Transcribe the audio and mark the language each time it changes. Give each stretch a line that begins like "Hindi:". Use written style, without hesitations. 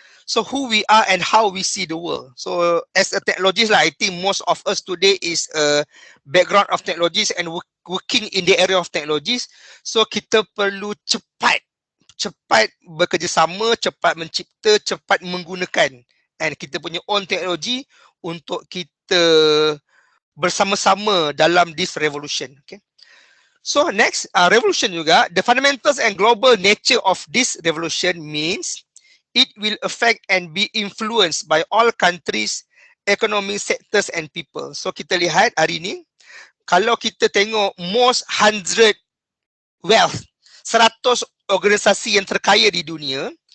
English: So who we are and how we see the world. So as a technologist lah, I think most of us today is a background of technologies and working in the area of technologies.
Malay: So kita perlu cepat bekerjasama, cepat mencipta, cepat menggunakan and kita punya own teknologi untuk kita bersama-sama dalam
English: this revolution. Okay. So next, revolution juga, the fundamentals and global nature of this revolution means it will affect and be influenced by all countries, economic sectors and people.
Malay: So kita lihat hari ni, kalau kita tengok
English: most 100 wealth,
Malay: 100 organisasi yang terkaya di dunia.